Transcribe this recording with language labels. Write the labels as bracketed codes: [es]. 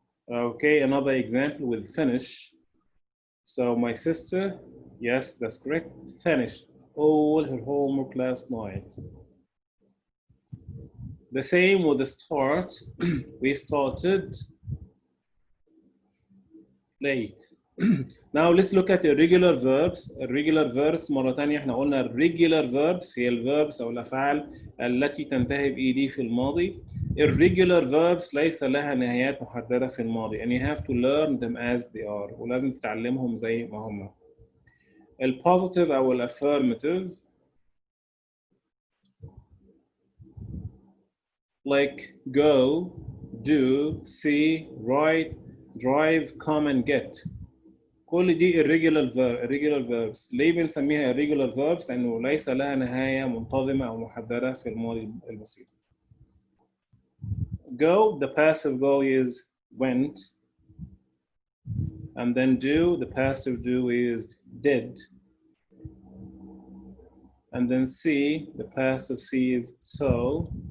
[en] Okay, another example with finish. So my sister, yes, that's correct, finished all her homework last night. The same with the start. We started late. Now let's look at irregular verbs. [ar] Irregular verbs مرة تانية احنا قلنا regular verbs هي الverbs أو الأفعال التي تنتهي بإيدي في الماضي. Irregular verbs ليس لها نهايات محددة في الماضي [en] and you have to learn them as they are [ar] ولازم تتعلمهم زي ما هم. [en] الpositive أو الaffirmative like go, do, see, write, drive, come and get. [ar] كل دي irregular verbs. ليه بنسميها irregular verbs؟ لأنه ليس لها نهاية منتظمة أو محددة في الماضي البسيط. [en] Go, the passive go is went. And then do, the passive do is did. And then see, the passive see is saw.